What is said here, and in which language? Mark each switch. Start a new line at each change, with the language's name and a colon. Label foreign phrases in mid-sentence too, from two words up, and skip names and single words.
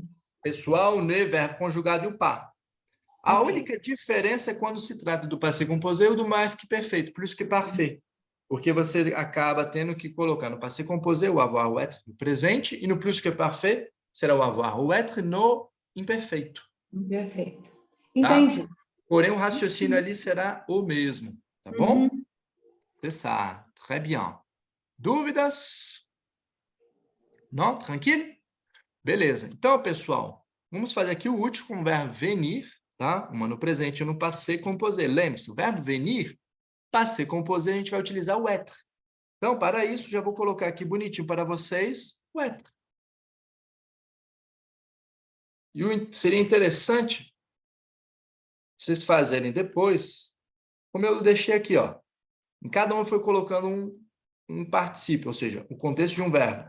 Portuguese: pessoal, ne, verbo conjugado e o par. A única diferença é quando se trata do
French: passé composé
Portuguese: ou do mais que perfeito,
French: plus que parfait.
Portuguese: Porque você acaba tendo que colocar no
French: passé composé
Portuguese: o avoir, o être no presente, e no
French: plus que parfait
Portuguese: será o avoir, o être no imperfeito. Perfeito. Tá? Entendi. Porém, o raciocínio ali será o mesmo, tá bom?
French: C'est ça, très bien.
Portuguese: Dúvidas? Não? Tranquilo? Beleza. Então, pessoal, vamos fazer aqui o último com o verbo venir, tá? Uma no presente e no
French: passé composé.
Portuguese: Lembre-se, o verbo venir,
French: passé composé,
Portuguese: a gente vai utilizar o être. Então, para isso, já vou colocar aqui bonitinho para vocês o être. E seria interessante vocês fazerem depois, como eu deixei aqui, ó. Em cada um foi colocando um particípio, ou seja, o contexto de um verbo.